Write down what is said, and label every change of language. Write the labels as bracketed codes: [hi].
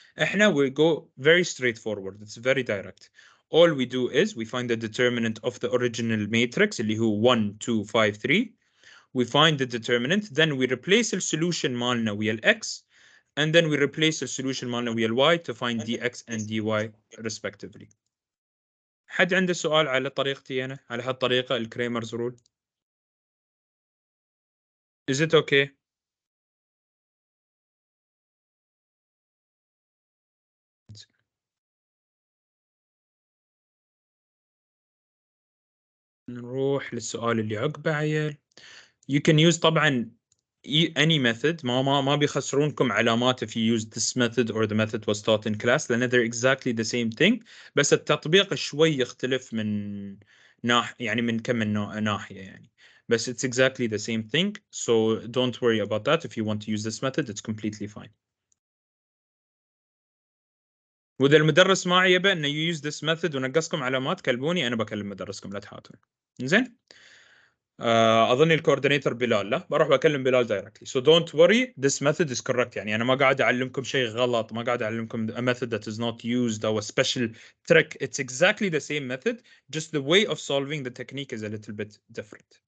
[en] احنا we go very straightforward. It's very direct. All we do is we find the determinant of the original matrix اللي هو 1 2 5 3. We find the determinant then we replace the solution [ar] مالنا ويا ال [en] x and then we replace the solution مالنا ويا ال y to find dx and dy respectively. [ar] حد عنده سؤال على طريقتي أنا على هالطريقة الكريمرز رول؟ [en] Is it okay? [ar] نروح للسؤال اللي عقبه عيال. [en] You can use طبعا any method [ar] ما بيخسرونكم علامات [en] if you use this method or the method was taught in class لأن they're exactly the same thing [ar] بس التطبيق شوي يختلف من يعني من كم من ناحية يعني بس [en] it's exactly the same thing so don't worry about that if you want to use this method it's completely fine. [ar] وإذا المدرس ما يبى إنه [en] you use this method [ar] ونقصكم علامات كلموني أنا بكلم مدرسكم لا تحاتون. زين اظن الكوردينيتور بلال لا بروح بكلم بلال دايركتلي [en] so don't worry this method is correct [ar] يعني انا ما قاعد اعلمكم [en] شيء غلط ما قاعد اعلمكم a method that is not used or a special trick it's exactly the same method just the way of solving the technique is a little bit different.